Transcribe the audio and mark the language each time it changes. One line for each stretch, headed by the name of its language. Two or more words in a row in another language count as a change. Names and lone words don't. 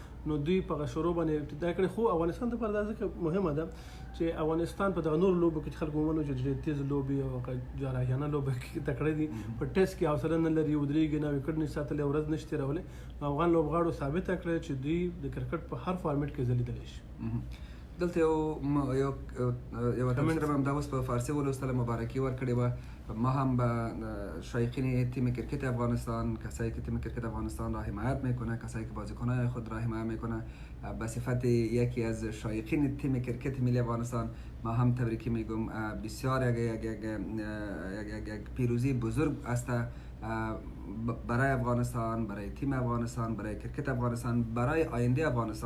Pashto: نو دوی په هغه شروع باندې ابتدا کړې. خو افغانستان دپاره دا ځکه مهمه ده چې افغانستان په دغه نورو لوبو کې چې خلک ومنو چې ډېرې تیز لوبې او جراحیانه لوبه کې تکړه دي په ټیسټ کې حوصله نه لري ودرېږي نه وکټ نشي ساتلی ورځ نشي تېرولی. افغان لوبغاړو ثابته کړه چې دوی د کرکټ په هر فارمیټ کې ځلیدلی شي. دلته یو تمسره به همدا اوس په فارسی ولوستله مبارکي ورکړې وه.
Persian: ما هم به شایقین تیم کرکت افغانستان کسایی که تیم کرکت افغانستان را حمایت میکنه کسایی که بازیکنان خود را حمایت میکنه به صفت یکی از شایقین تیم کرکت ملی افغانستان ما هم تبریکی میگم. بسیار یک پیروزی بزرگ است برای افغانستان برای تیم افغانستان برای کرکت افغانستان برای آینده افغانستان.